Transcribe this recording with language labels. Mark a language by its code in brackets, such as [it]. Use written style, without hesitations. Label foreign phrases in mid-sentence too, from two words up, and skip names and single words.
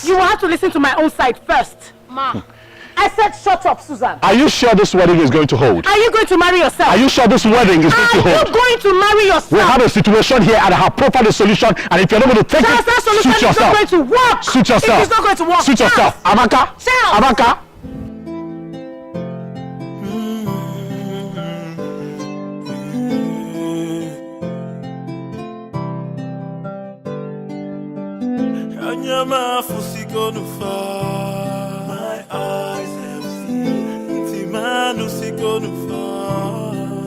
[en] You will have to listen to my own side first. Ma. I said shut up, Susan. Are you sure this wedding is going to hold? Are you going to marry yourself? Are you sure this wedding is going to hold? Are you going to marry yourself? We have a situation here and I have profiled a solution, and if you're not going to take Charles, that solution suit yourself. is not going to work. Suit yourself. It is not going to work. Suit yourself. Amaka. Charles. Amaka. My eyes have seen Timanu Sikonufa.